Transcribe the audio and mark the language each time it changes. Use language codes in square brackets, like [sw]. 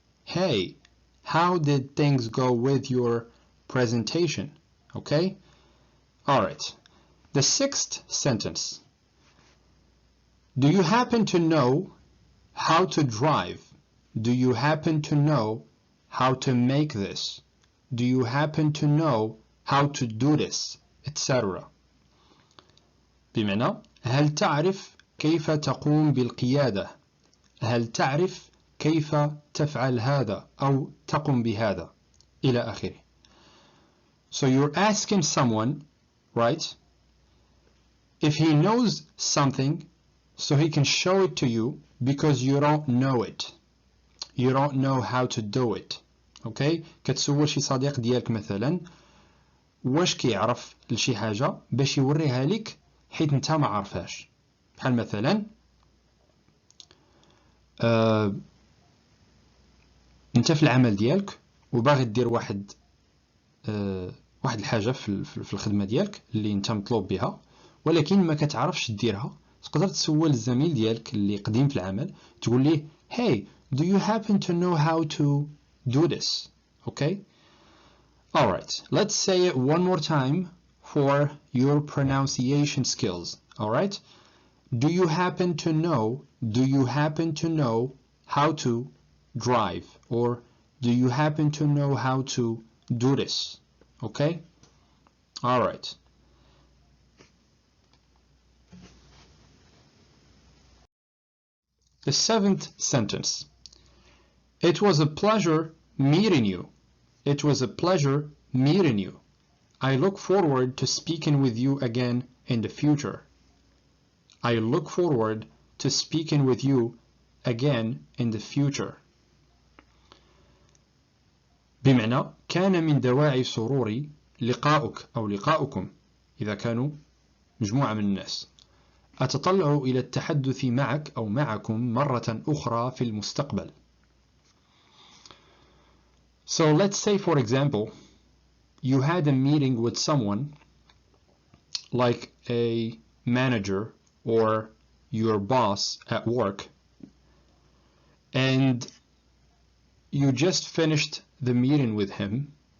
[en] Hey, how did things go with your presentation? Okay? Alright. The sixth sentence. Do you happen to know how to drive? Do you happen to know how to make this? Do you happen to know how to do this? Etc. [ar] بمعنى هل تعرف كيف تقوم بالقيادة؟ هل تعرف كيف تفعل هذا أو تقوم بهذا إلى آخره. [en] So you're asking someone, right, if he knows something so he can show it to you because you don't know it. You don't know how to do it. Okay? [ar] كتسول شي صديق ديالك مثلا واش كيعرف لشي حاجة باش يوريها لك حيت انت ما عارفهاش. بحال مثلا انت في العمل ديالك وباغي دير واحد الحاجه في الخدمه ديالك اللي انت مطلوب بها ولكن ما كتعرفش ديرها. تقدر تسول الزميل ديالك اللي قديم في العمل تقول ليه [en] hey, do you happen to know how to do this? Okay? Alright, let's say it one more time for your pronunciation skills. Alright? Do you happen to know how to drive? Or do you happen to know how to do this? Okay? Alright. The seventh sentence. It was a pleasure meeting you. It was a pleasure meeting you. I look forward to speaking with you again in the future. I look forward to speaking with you again in the future. [ar] بمعنى كان من دواعي سروري لقاؤك أو لقاؤكم إذا كانوا مجموعة من الناس. أتطلع إلى التحدث معك أو معكم مرة أخرى في المستقبل. [en] So let's say, for example, you had a meeting with someone like a manager or your boss at work, and you just finished the meeting with him.